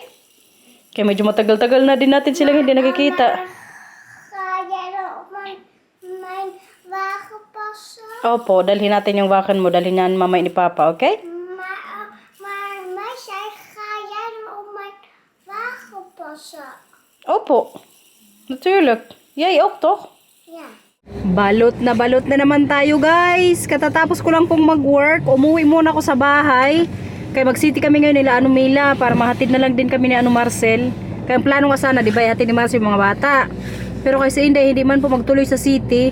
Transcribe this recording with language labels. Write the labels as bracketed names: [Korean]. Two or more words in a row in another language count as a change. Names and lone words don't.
[Filipino] Kaya medyo matagal-tagal na din natin silang hindi nakikita. Kaya may vacuum pa siya. Opo, dalhin natin yung vacuum mo. Dalhin yan mamaya ni Papa, okay? May siya kaya may vacuum pa siya. Opo. [Dutch] Natuurlijk. Yay, okto. [Filipino] Yeah. Balot na naman tayo guys. Katatapos ko lang pong mag-work. Umuwi muna ako sa bahay. Kaya mag-city kami ngayon nila Mila para mahatid na lang din kami ni Marcel. Kaya ang plano nga sana, di ba, ihatid ni Marcel yung mga bata. Pero kasi hindi man po magtuloy sa city.